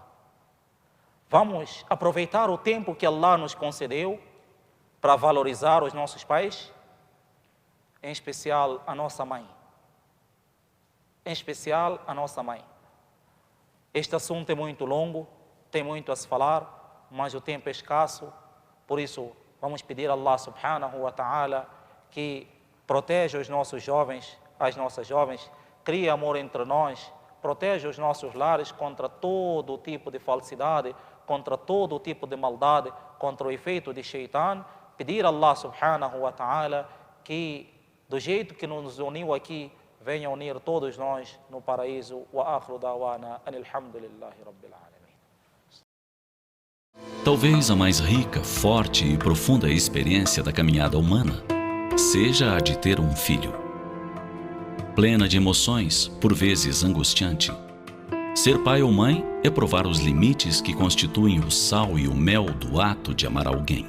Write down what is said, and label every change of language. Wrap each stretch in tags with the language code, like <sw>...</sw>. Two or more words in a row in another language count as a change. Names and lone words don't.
<pt>Vamos aproveitar o tempo que Allah nos concedeu para valorizar os nossos pais, em especial a nossa mãe. Em especial a nossa mãe. Este assunto é muito longo, tem muito a se falar, mas o tempo é escasso, por isso vamos pedir a Allah</pt> <ar>سبحانه وتعالى</ar> <pt>que proteja os nossos jovens, as nossas jovens, crie amor entre nós, proteja os nossos lares contra todo tipo de falsidade, contra todo tipo de maldade, contra o efeito de Shaitan. Pedir a Allah</pt> <ar>سبحانه وتعالى</ar> <pt>que, do jeito que nos uniu aqui, venha unir todos nós no paraíso.</pt> <ar>وآخر دعوانا أن الحمد لله رب العالمين.</ar> <pt>Talvez a mais rica, forte e profunda experiência da caminhada humana seja a de ter um filho. Plena de emoções, por vezes angustiante. Ser pai ou mãe é provar os limites que constituem o sal e o mel do ato de amar alguém.</pt>